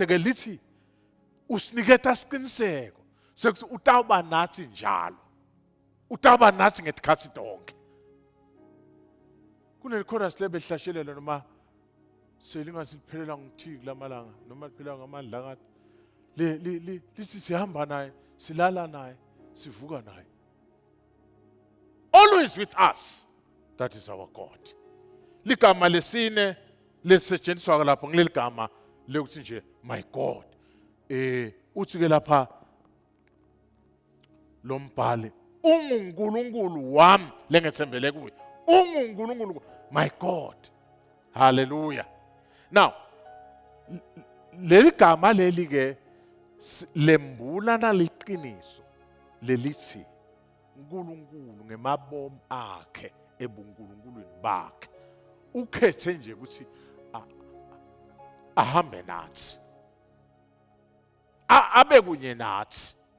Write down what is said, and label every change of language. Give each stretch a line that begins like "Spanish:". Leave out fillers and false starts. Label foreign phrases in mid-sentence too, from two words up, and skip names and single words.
Swati: ke lithi usiniketa isiqiniseko sekuthi utawuba nathi njalo utawuba nathi ngesikhathi tonke kunelichorus lebehlashelela noma selingasiphelela ngithiki lamalanga noma liphela ngamandla ngathi lithi sihamba naye silala naye sivuka naye
English: always with us. That is our God.
Swati: Ligama lesine lisetshenziswa lapho ngileligama lokuthi nje
English: my God.
Swati: Uthi ke lapha lombhali unguNkulunkulu wami lengethembele kuye. UnguNkulunkulu
English: my God.
Swati: Hallelujah. Now leli gama leli ke lembula naliqiniso lelithi uNkulunkulu ngemabomu akhe ebuNkulunkulweni bakhe ukhethe nje ukuthi ahambe nathi abe kunye nathi.